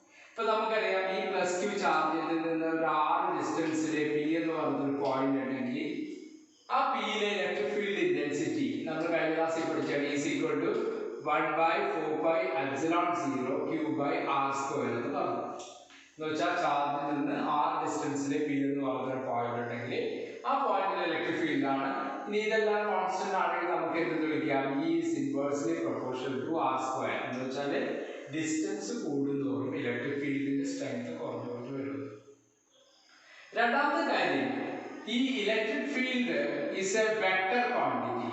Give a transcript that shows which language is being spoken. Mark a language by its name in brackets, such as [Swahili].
[Malayalam] ഇപ്പൊ നമുക്കറിയാം ഈ +Q ചാർജിൽ നിന്ന് ഒരു r ഡിസ്റ്റൻസിലെ P എന്ന് പറഞ്ഞൊരു പോയിന്റ് ഉണ്ടെങ്കിൽ ആ പിയിലെ ഇലക്ട്രിക് ഫീൽഡ് ഇന്റൻസിറ്റി നമ്മൾ കഴിഞ്ഞ ക്ലാസ്സിൽ പഠിച്ചാണ് E= 1/4πε0 Q/r² എന്ന് പറഞ്ഞു. എന്ന് വെച്ചാൽ ചാർജിൽ നിന്ന് r ഡിസ്റ്റൻസിലെ P എന്ന് പറഞ്ഞൊരു പോയിന്റ് ഉണ്ടെങ്കിൽ ആ പോയിന്റിലെ ഇലക്ട്രിക് ഫീൽഡ് ആണ്. ഇനി ഇതെല്ലാം കോൺസ്റ്റന്റ് ആണെങ്കിൽ നമുക്ക് എന്ത് വിളിക്കാം? [English] E is inversely proportional to r². [Malayalam] എന്ന് വെച്ചാൽ ഡിസ്റ്റൻസ് കൂടുന്തോറും ഇലക്ട്രിക് ഫീൽഡിന്റെ സ്ട്രെങ്ത് കുറഞ്ഞുകൊണ്ട് വരുന്നു. രണ്ടാമത്തെ കാര്യം, ഈ electric field [English] Is a vector quantity.